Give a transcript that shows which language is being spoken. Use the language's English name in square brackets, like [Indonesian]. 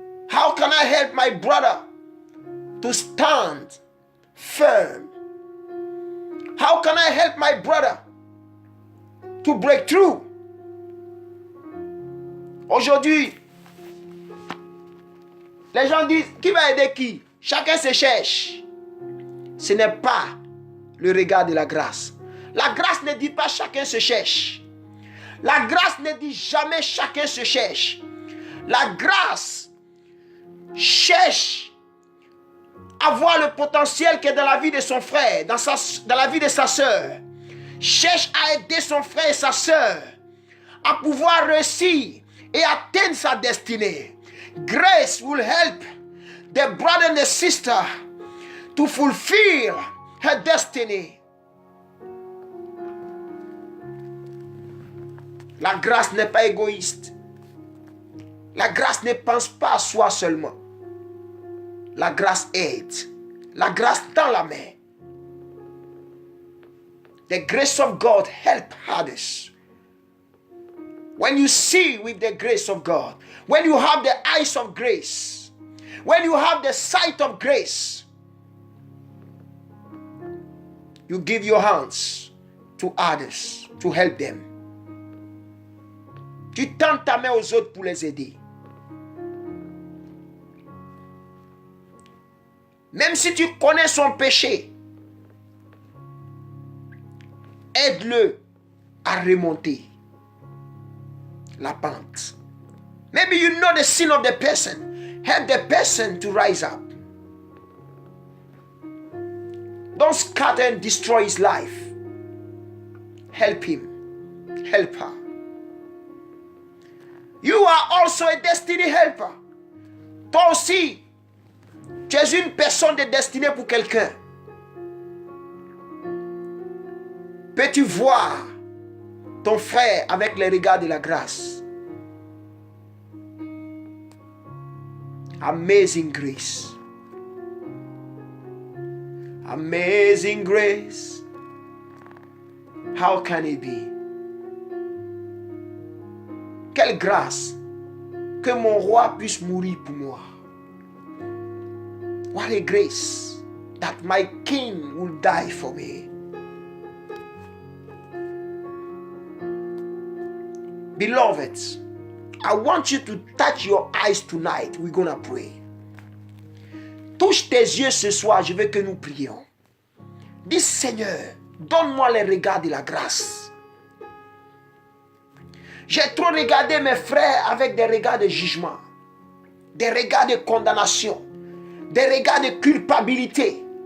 [English] How can I help my brother to stand firm? How can I help my brother to break through? [French] Aujourd'hui, les gens disent, qui va aider qui? Chacun se cherche. Ce n'est pas le regard de la grâce. La grâce ne dit pas chacun se cherche. La grâce ne dit jamais chacun se cherche. La grâce cherche à voir le potentiel qui est dans la vie de son frère, dans la vie de sa soeur. Cherche à aider son frère et sa soeur à pouvoir réussir et atteindre sa destinée. [English] Grace will help the brother and the sister to fulfill her destiny. [French] La grâce n'est pas égoïste. La grâce ne pense pas à soi seulement. La grâce aide. La grâce tend la main. [English] The grace of God help others. When you see with the grace of God, when you have the eyes of grace, when you have the sight of grace, you give your hands to others to help them. [French] Tu tends ta main aux autres pour les aider. Même si tu connais son péché, aide-le à remonter la pente. [English] Maybe you know the sin of the person. Help the person to rise up. Don't scatter and destroy his life. Help him. Help her. You are also a destiny helper. [French] Toi aussi, tu es une personne de destinée pour quelqu'un. Peux-tu voir ton frère avec les regards de la grâce? [English] Amazing grace. Amazing grace. How can it be? [French] Quelle grâce que mon roi puisse mourir pour moi. [English] What a grace that my king will die for me. Beloved, I want you to touch your eyes tonight. We're gonna pray. [French] Touche tes yeux ce soir, je veux que nous prions. Dis Seigneur, donne-moi les regards de la grâce. J'ai trop regardé mes frères avec des regards de jugement, des regards de condamnation, des regards de culpabilité.